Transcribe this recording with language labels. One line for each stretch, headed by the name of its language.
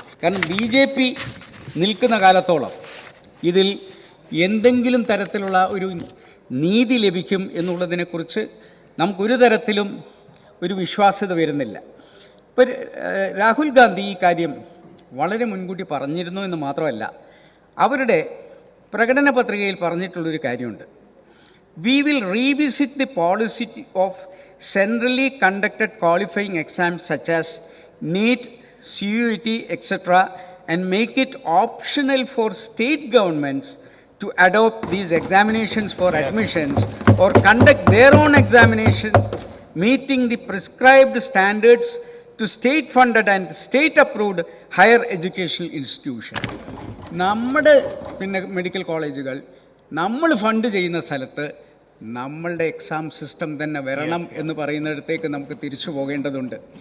Malayalam: കാരണം BJP നിൽക്കുന്ന കാലത്തോളം ഇതിൽ എന്തെങ്കിലും തരത്തിലുള്ള ഒരു നീതി ലഭിക്കും എന്നുള്ളതിനെക്കുറിച്ച് നമുക്കൊരു തരത്തിലും ഒരു വിശ്വാസ്യത വരുന്നില്ല. ഇപ്പോൾ രാഹുൽ ഗാന്ധി ഈ കാര്യം വളരെ മുൻകൂട്ടി പറഞ്ഞിരുന്നു എന്ന് മാത്രമല്ല, അവരുടെ പ്രകടന പത്രികയിൽ പറഞ്ഞിട്ടുള്ളൊരു കാര്യമുണ്ട്.
English: We will revisit the policy of centrally conducted qualifying exams such as NEET, CUET, etc. and make it optional for state governments to adopt these examinations for admissions or conduct their own examinations meeting the prescribed standards to state-funded and state-approved higher educational institutions.
Malayalam: നമ്മുടെ medical കോളേജുകൾ നമ്മൾ fund ചെയ്യുന്ന സ്ഥലത്ത് നമ്മളുടെ exam system തന്നെ വരണം എന്ന് പറയുന്നിടത്തേക്ക് നമുക്ക് തിരിച്ചു പോകേണ്ടതുണ്ട്.